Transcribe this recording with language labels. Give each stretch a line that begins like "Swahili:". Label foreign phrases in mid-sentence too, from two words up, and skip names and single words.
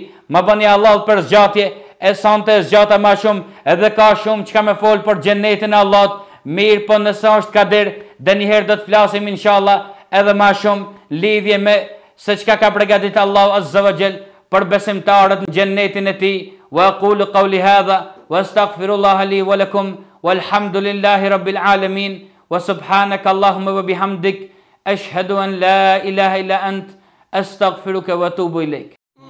Albanian: Ma bëni Allah për zgjatje, e sante e zgjata ma shumë, edhe ka shumë që ka me folë për xhennetin e Allahut. Mirë, po nëse është kader, dhe njëherë do të flasim inshallah edhe ma shumë lidhje me se çka ka përgatitur Allahu
Arabic: عز وجل
Albanian: për besimtarët në xhennetin e tij.
Arabic: وأقول قولي هذا وأستغفر الله لي ولكم والحمد لله رب العالمين وسبحانك اللهم وبحمدك أشهد أن لا إله إلا أنت أستغفرك وأتوب إليك.